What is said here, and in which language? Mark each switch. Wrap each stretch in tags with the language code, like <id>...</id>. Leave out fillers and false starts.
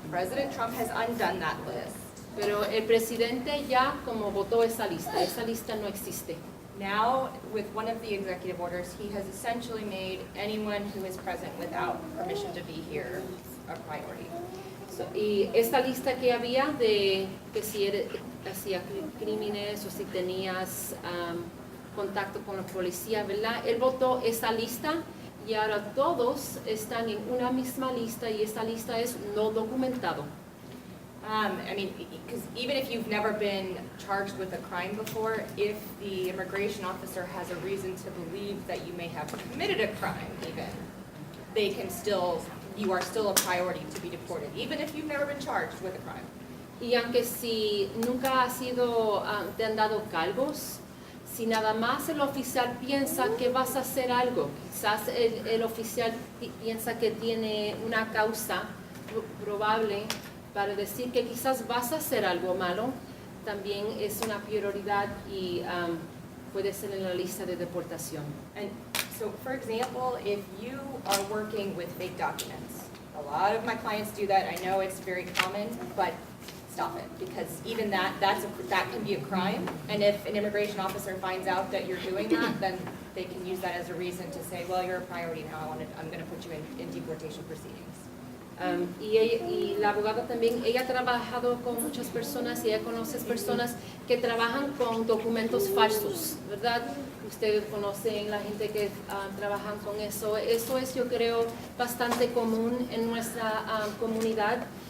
<en>President Trump has undone that list.</en> <es>Pero el presidente ya como votó esa lista no existe.</es> <en>Now, with one of the executive orders, he has essentially made anyone who is present without permission to be here a priority.</en> <es>Y esta lista que había de que si hacía crímenes o si tenías contacto con la policía, ¿verdad? Él votó esa lista y ahora todos están en una misma lista y esta lista es no documentado.</es> <en>I mean, because even if you've never been charged with a crime before, if the immigration officer has a reason to believe that you may have committed a crime even, they can still, you are still a priority to be deported, even if you've never been charged with a crime.</en> <es>Y aunque si nunca ha sido, te han dado cargos, si nada más el oficial piensa que vas a hacer algo, quizás el oficial piensa que tiene una causa probable para decir que quizás vas a hacer algo malo, también es una prioridad y puede ser en la lista de deportación.</es> <en>And so, for example, if you are working with fake documents, a lot of my clients do that. I know it's very common, but stop it, because even that can be a crime. And if an immigration officer finds out that you're doing that, then they can use that as a reason to say, well, you're a priority now. I'm going to put you in deportation proceedings.</en> <es>Y la abogada también, ella ha trabajado con muchas personas y ella conoce personas que trabajan con documentos falsos, ¿verdad? Ustedes conocen la gente que trabajan con eso. Eso es, yo creo, bastante común en nuestra comunidad.</es>